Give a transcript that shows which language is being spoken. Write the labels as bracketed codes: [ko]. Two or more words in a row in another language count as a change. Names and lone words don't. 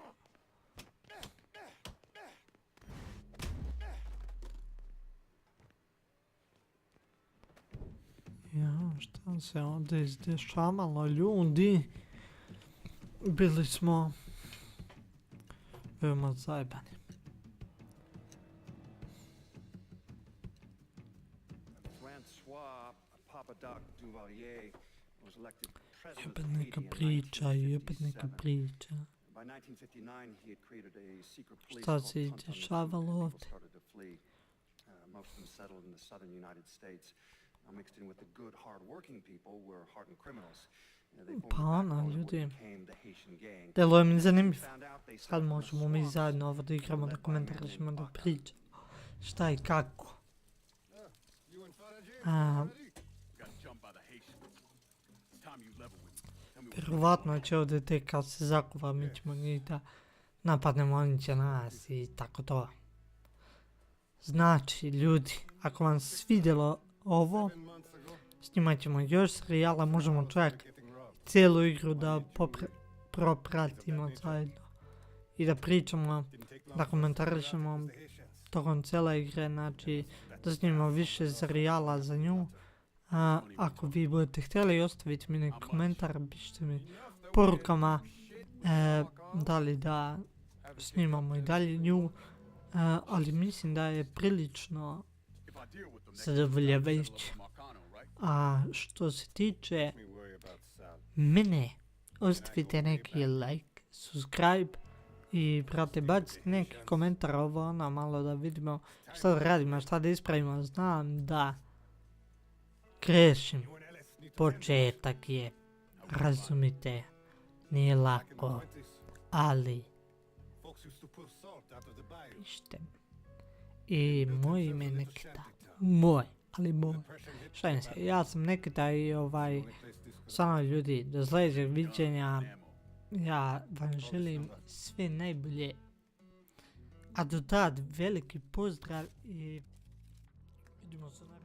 [bs] Ja, šta se ovdje izdešavalo, ljudi? Bili smo veoma zajebani. [en] Francois Papadoc Duvalier was elected president [bs] Jebet [en] of [bs] neka [en] Haiti in [bs] priča, jebet neka [en] 1957. [bs] priča. [en] By 1959, he had created a secret police [bs] Šta [en] called [bs] se [en] Tonton [bs] izdešavalo [en] and people [bs] ovdje? [en] started to flee. Most of them settled in the southern United States. I'm mixed in with the good, hard-working people who are hardened criminals. You know, they [bs] Pa [en] formed the [bs] ono, [en] backbone of what [bs] ljudi. [en] became the Haitian gang. [bs] Deluje mi zanimljiv. [en] Found out they [bs] Sad [en] slept in the [bs] možemo mi [en] swamps. [bs] zajedno ovo da igramo, da komentarišemo, da pričamo. Šta i kako. [en] You and Father James [bs] A, [en] already? Got jumped by the Haitians. It's time you level with me. Tell me what [bs] vjerovatno će ovdje tek kad se zakuva, mi ćemo njih da napadnemo, oni će nas i tako to. Znači, ljudi, ako vam se svidjelo ovo, [en] 7 months ago, [bs] snimat ćemo još serijala, možemo čak [en] getting robbed. [bs] cijelu igru da propratimo zajedno i da pričamo, [en] Didn't take long [bs] da [en] for us to figure out [bs] komentarišemo [en] it was the Haitians. [bs] tokom cijele igre, znači da snimamo više serijala za nju. Ako vi budete htjeli, ostavite mi neki komentar, pišite mi porukama da li da snimamo i dalje nju, ali mislim da je prilično [en] if I deal with them, they [bs] zadovoljavajuće. [en] Marcano, right? [bs] A što se tiče [en] We worry about Sal. [bs] mene, ostavite neki like, subscribe i brate bacite neki komentar ovo ono malo da vidimo šta da radimo, šta da ispravimo. Znam da grešim, [en] You and Ellis need to [bs] početak je, razumite, nije [en] back in the [bs] lako, [en] 20s. [bs] ali [en] Folks used to pull salt out of the bayou. [bs] pišite mi. I moj ime je Nikita, moj, ali moj. [en] Depression hit [bs] Šalim se, ja sam Nikita i [en] the only place this could [bs] stvarno ljudi, do sljedećeg viđenja, [en] Ammo. [bs] ja vam želim sve najbolje. A do tad veliki pozdrav i vidimo se na